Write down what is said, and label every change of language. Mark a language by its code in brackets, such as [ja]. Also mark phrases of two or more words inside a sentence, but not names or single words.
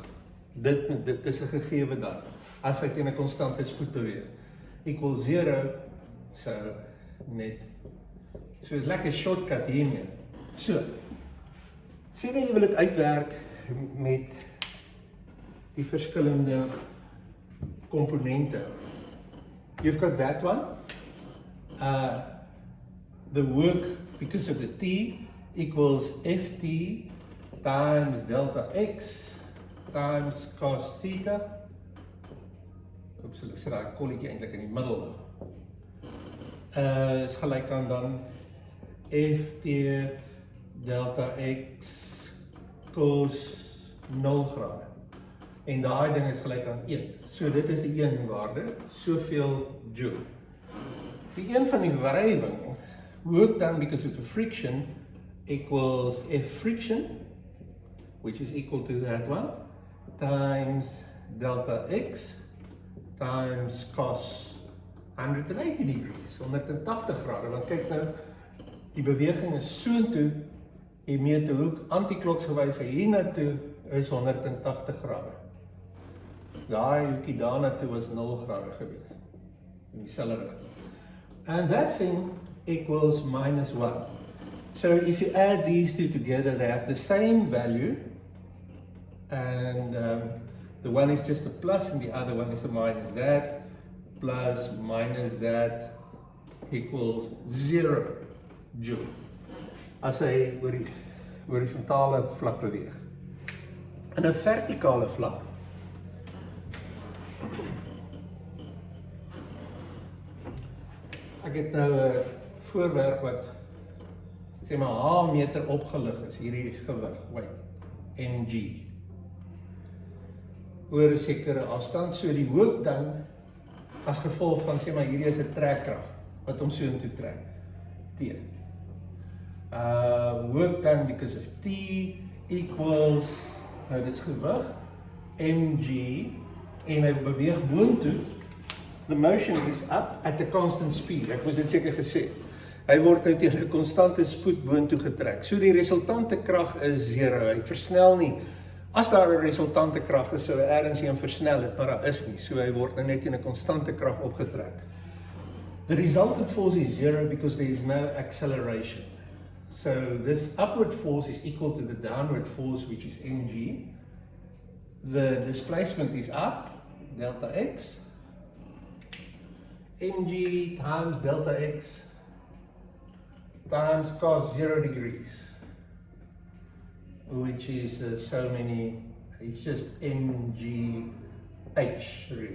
[af] Dit is 'n gegewe dan, as hy teen 'n konstante spoed beweeg. Equal 0, so net. So is lekker shortcut hiermee. So, sê nou jy wil dit uitwerk met die verskillende komponente. [en] You've got that one. The work, because of the T, equals Ft times delta X times cos theta. [af] Oeps, ek sit daai kolletjie eintlik in die middel. Is gelyk aan dan Ft delta X cos 0 grade. En daai ding is gelyk aan 1. So dit is die 1 waarde, soveel joule. Die 1 van die wrywing, [en] work done because of the friction, equals F friction, which is equal to that one, times delta X, times cos 180 degrees, [af] 180 grade, want kyk nou, die beweging is soontoe, jy meet 'n hoek, antikloksgewys hiernatoe is 180 grade. Daai hoekie daarnatoe was 0 grade gewees, in dieselfde rigting. [en] And that thing equals minus 1. So if you add these two together, they have the same value, and the one is just a plus and the other one is a minus. That plus minus that equals 0 joule. [af] As hy oor die horisontale vlak beweeg. In 'n vertikale vlak, ek het nou 'n voorwerp wat sê maar H meter opgelig is, hierdie gewig, mg, oor 'n sekere afstand, so die hoop dan, as gevolg van, sê maar hierdie is 'n trekkrag, wat hom so intoe trek, T. Hoop dan, [en] because of T equals, [af] nou dit is gewig, mg, en hy beweeg boontoe, [en] the motion is up at a constant speed, [af] ek moes dit seker gesê. Hy word nou teen 'n konstante spoed boontoe getrek. So die resultante krag is 0. Hy versnel nie. As daar 'n resultante krag is, sou hy ergens een versnel het, maar daar is nie. So hy word nou net teen 'n konstante krag opgetrek. [en] The resultant force is 0 because there is no acceleration. So this upward force is equal to the downward force, which is mg. the displacement is up, delta x, mg times delta x times cos 0 degrees, which is so many, it's just mgh really.